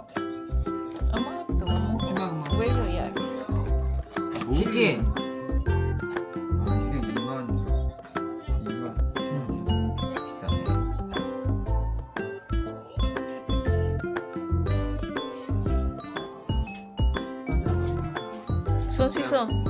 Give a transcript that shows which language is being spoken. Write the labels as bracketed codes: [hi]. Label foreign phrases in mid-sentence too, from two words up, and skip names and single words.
[tl] Ama, ito. [ko] 먹지 마 그만. [en] Where you at? [ko] 치킨. 아 이게 2만 비싸네. 손 씻어.